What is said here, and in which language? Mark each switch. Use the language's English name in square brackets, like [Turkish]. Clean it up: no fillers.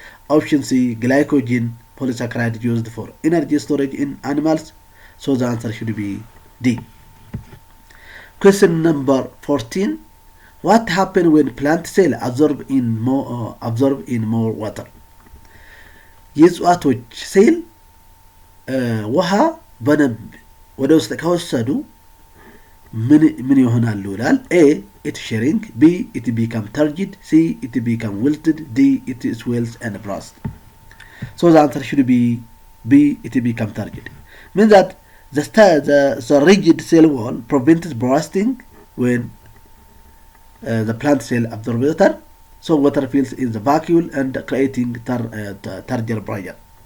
[English] Option C, glycogen polysaccharide used for energy storage in animals. So the answer should be D. Question number 14. What happens when plant cell absorb in more water? [Amharic] የእጽዋቶች ሴል ውሃ በደንብ ወደ ውስጥ ከወሰዱ ምን ይሆናሉ ይላል? [English] ኤ it shrink, B it become turgid, C it become wilted, D it swells and burst. So the answer should be B it become turgid. Means that the rigid cell wall prevents bursting when the plant cell absorb water, so water fills in the vacuole and creating turgor pressure.